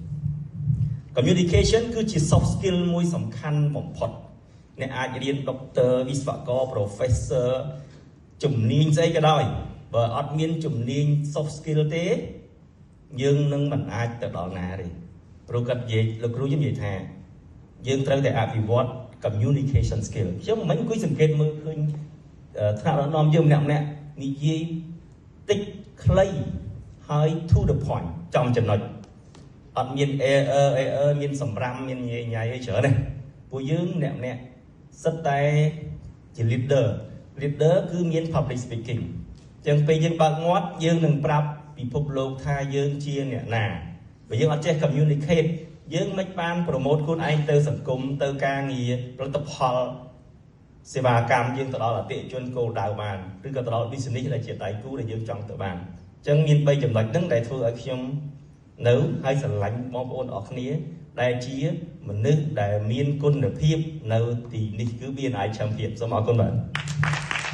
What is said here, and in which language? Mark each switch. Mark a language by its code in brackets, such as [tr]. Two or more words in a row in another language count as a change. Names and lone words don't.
[km] គឺជា [en] soft skill [km] មួយសំខាន់បំផុតអ្នកអាចរៀន Doctor វិស្វករ Professor ជំនាញស្អីក៏ដោយបើអត់មានជំនាញ [en] soft skill [km] ទេយើងនឹងមិនអាចទៅដល់ណាទេព្រោះគាត់និយាយលោកគ្រូខ្ញុំនិយាយ ថាយើងត្រូវតែអភិវឌ្ឍ [en] communication skill [km] ខ្ញុំមិនអង្គុយសង្កេតមើលឃើញថ្នាក់ដឹកនាំយើងម្នាក់និយាយតិចខ្លីហើយ [en] to the point [km] ចំចំណុចអត់មាន error មានសម្រាមមានញ៉ៃអីច្រើនទេពួកយើងម្នាក់សិតតែជា leader គឺមាន [en] public speaking [km] អញ្ចឹងពេលយើងបើកមាត់យើង នឹងប្រាប់ពិភពលោកថាយើងជាអ្នកណាបើយើងអត់ចេះ communicate យើងមិនបាន promote ខ្លួនឯងទៅសង្គមទៅការងារផលិតផលសេវាកម្មយើងទៅដល់អតិថិជនគោលដៅបានឬក៏ទៅដល់ business ដែលជាដៃគូដែលយើងចង់ទៅបានអញ្ចឹងមាន3ចំណុចហ្នឹងដែលធ្វើឲ្យខ្ញុំនៅហើយស្រឡាញ់បងប្អូនអរគ្នាដែលជាមនុស្សដែលមានគុណភាពនៅទីនេះគឺ BNI Champion សូមអរគុណបាទ